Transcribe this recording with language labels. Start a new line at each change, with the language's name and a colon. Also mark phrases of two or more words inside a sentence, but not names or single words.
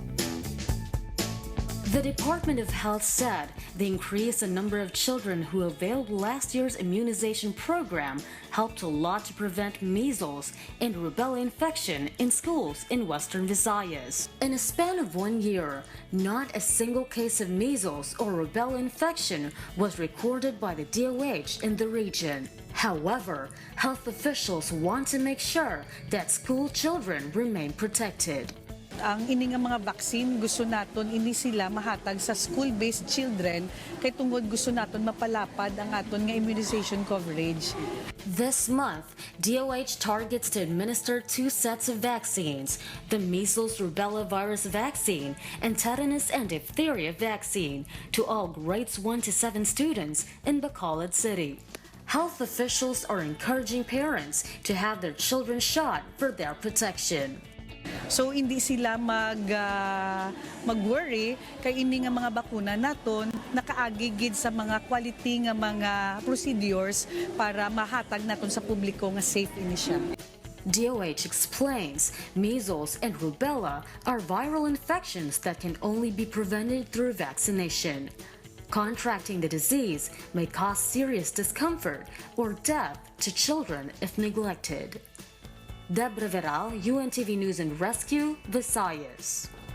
English: The Department of Health said the increase in number of children who availed last year's immunization program helped a lot to prevent measles and rubella infection in schools in Western Visayas. In a span of 1 year, not a single case of measles or rubella infection was recorded by the DOH in the region. However, health officials want to make sure that school children remain protected.
Hiligaynon: Ang ining mga vaccine gusto naton ini sila mahatag sa
English: school-based children
Hiligaynon: kay tungod gusto naton mapalapad ang aton nga
English: immunization coverage. This month, DOH targets to administer 2 sets of vaccines, the measles rubella virus vaccine and tetanus and diphtheria vaccine, to all grades 1 to 7 students in Bacolod City. Health officials are encouraging parents to have their children shot for their protection.
Hiligaynon: So hindi sila mag-worry kay ini nga mga bakuna naton nakaagigid sa mga quality nga mga procedures para mahatag naton sa publiko nga safe ini siya.
English: DOH explains measles and rubella are viral infections that can only be prevented through vaccination. Contracting the disease may cause serious discomfort or death to children if neglected. Debra Veral, UNTV News and Rescue, Visayas.